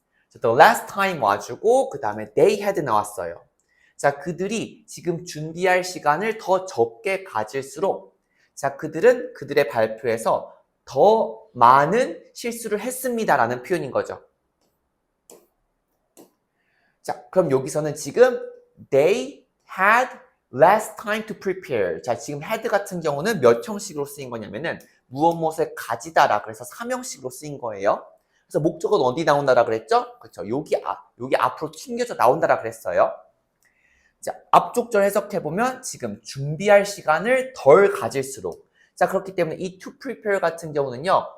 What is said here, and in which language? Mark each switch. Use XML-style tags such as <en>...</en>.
<ko>자, the last time 와주고 그 다음에 they had 나왔어요. 자, 그들이 지금 준비할 시간을 더 적게 가질수록 자, 그들은 그들의 발표에서 더 많은 실수를 했습니다라는 표현인 거죠.</ko> <en>자, 그럼 여기서는 지금 they had less time to prepare.</en> <ko>자, 지금 had 같은 경우는 몇 형식으로 쓰인 거냐면은 무엇을 가지다라 그래서 3형식으로 쓰인 거예요. 그래서 목적은 어디 나온다라 그랬죠? 그렇죠. 여기 앞으로 튕겨져 나온다라 그랬어요. 자, 앞쪽 절 해석해 보면 지금 준비할 시간을 덜 가질수록 자, 그렇기 때문에 이 to prepare 같은 경우는요.</ko>